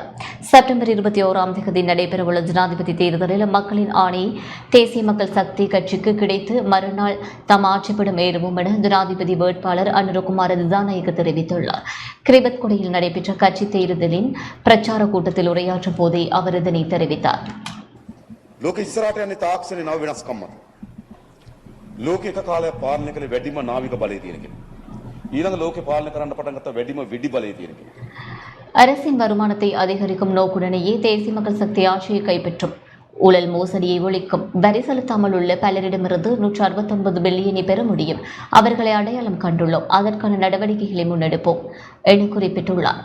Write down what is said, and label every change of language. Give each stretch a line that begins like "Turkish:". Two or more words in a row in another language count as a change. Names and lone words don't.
Tamil: செப்டம்பர் 21ஆம் தேதி நடைபெறவுள்ள ஜனாதிபதி தேர்தலில் மக்களின் ஆணை தேசிய மக்கள் சக்தி கட்சிக்கு கிடைத்து மறுநாள் தாம் ஆட்சிப்படும் ஏறுவோம் என ஜனாதிபதி வேட்பாளர் அனுருகுமார திசாநாயக்க தெரிவித்துள்ளார். கிரிபத்கொடையில் நடைபெற்ற கட்சி தேர்தலின் பிரச்சார கூட்டத்தில் உரையாற்றும் போதே அவர் இதனை தெரிவித்தார்.
Sinhala: ලෝක එක කාලයක් පාලනය කළේ වැඩිම නාවික බලය තියෙන කෙනෙක්. ඊළඟ ලෝකේ පාලනය කරන්න පටන් ගත්ත වැඩිම වෙඩි බලය තියෙන කෙනෙක්.
Tamil: அரசின் வருமானத்தை அதிகரிக்கும் நோக்குடனேயே தேசிய மக்கள் சக்தி ஆட்சியை கைப்பற்றும், ஊழல் மோசடியை ஒழிக்கும், வரி செலுத்தாமல் உள்ள பலரிடமிருந்து 169 பில்லியனை பெற முடியும். அவர்களை அடையாளம் கண்டுள்ளோம். அதற்கான நடவடிக்கைகளை முன்னெடுப்போம் என குறிப்பிட்டுள்ளார்.